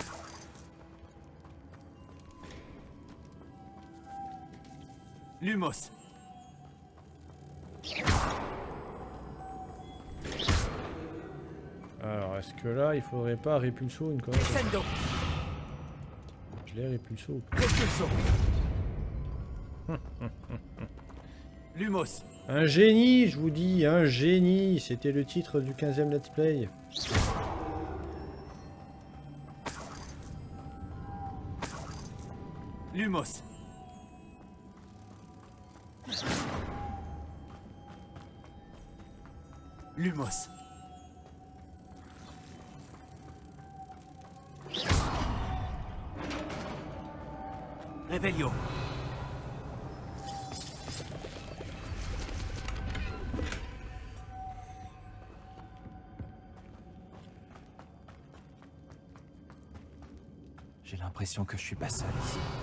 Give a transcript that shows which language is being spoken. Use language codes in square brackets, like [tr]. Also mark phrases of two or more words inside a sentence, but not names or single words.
[fr] Lumos. Alors, est-ce que là, il faudrait pas Repulso une connerie? Descendo. Je l'ai Repulso. Repulso. Lumos. Un génie, je vous dis, un génie. C'était le titre du 15e [en] let's play. [fr] Lumos. Lumos. Revelio. J'ai l'impression que je suis pas seul ici.